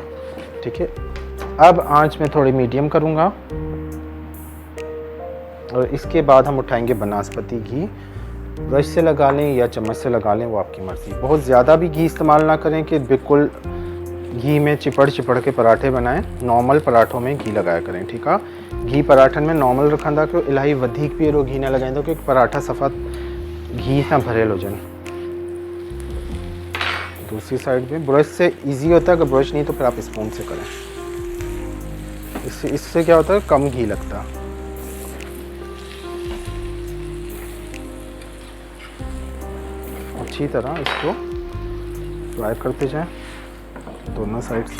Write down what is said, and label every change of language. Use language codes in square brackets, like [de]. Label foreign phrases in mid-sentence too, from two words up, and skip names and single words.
[ur] ٹھیک ہے، اب آنچ میں تھوڑی میڈیم کروں گا اور اس کے بعد ہم اٹھائیں گے بناسپتی گھی. برش سے لگا لیں یا چمچ سے لگا لیں، وہ آپ کی مرضی. بہت زیادہ بھی گھی استعمال نہ کریں کہ بالکل گھی میں چپڑ کے پراٹھے بنائیں. نارمل پراٹھوں میں گھی لگایا کریں. [sd] ठीक है, घी पराठन में नॉर्मल रखंदा कयो, इलाही वधीक भी एरो घी न लगाईंदो कि पराठा सफ़ा घी से भरियल हुजनि। [ur] دوسری سائیڈ میں برش سے ایزی ہوتا ہے، اگر برش نہیں تو پھر آپ اسپون سے کریں. اس سے کیا ہوتا ہے، کم گھی لگتا ہے. اچھی طرح اس کو فرائی کرتے جائیں دونوں سائیڈ سے.